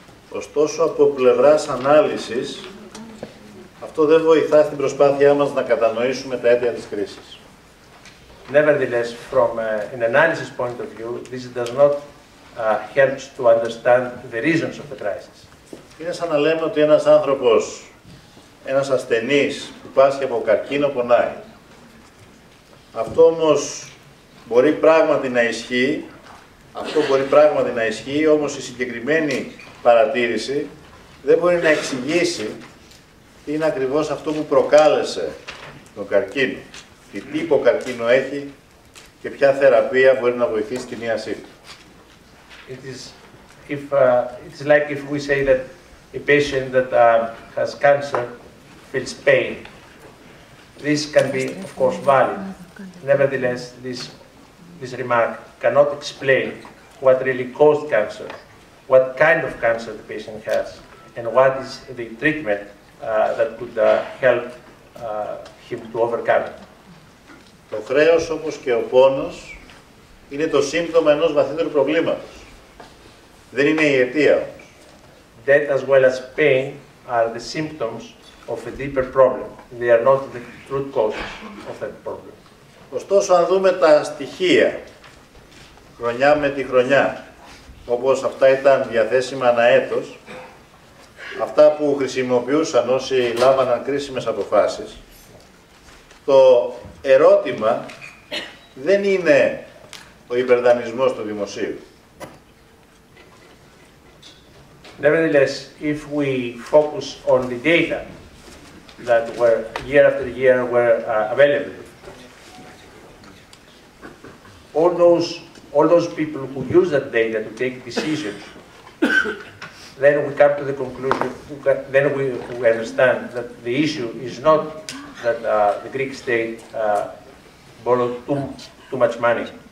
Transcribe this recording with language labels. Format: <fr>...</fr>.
<el>Ωστόσο, από πλευράς ανάλυσης, αυτό δεν βοηθά στην προσπάθειά μας να κατανοήσουμε τα αίτια της κρίσης.</el> <en>Nevertheless, from an analysis point of view, this does not help to understand the reasons of the crisis.</en> <el>Είναι σαν να λέμε ότι ένας άνθρωπος, ένας ασθενής που πάσχει από καρκίνο πονάει. Αυτό όμως μπορεί πράγματι να ισχύει, όμως η συγκεκριμένη παρατήρηση δεν μπορεί να εξηγήσει τι είναι ακριβώς αυτό που προκάλεσε τον καρκίνο, τι τύπο καρκίνο έχει και ποια θεραπεία μπορεί να βοηθήσει την ίασή του.</el> <en>It's like if we say that a patient that has cancer feels pain. This can be, of course, valid. Nevertheless, this remark cannot explain what really caused cancer, what kind of cancer the patient has, and what is the treatment that could help him to overcome it.</en> <el>Το χρέος, όπως και ο πόνος, είναι το σύμπτωμα ενός βαθύτερου προβλήματος. Δεν είναι η αιτία όμως.</el> <en>Death as well as pain are the symptoms of a deeper problem. They are not the root causes of that problem.</en> <el>Ωστόσο, αν δούμε τα στοιχεία, χρονιά με τη χρονιά, όπως αυτά ήταν διαθέσιμα ανά έτος, αυτά που χρησιμοποιούσαν όσοι λάμβαναν κρίσιμες αποφάσεις, το ερώτημα δεν είναι ο υπερδανισμός του δημοσίου.</el> <en>Nevertheless, if we focus on the data that were year after year were available, all those people who use that data to take decisions, then we come to the conclusion, then we understand that the issue is not that the Greek state borrowed too much money.</en>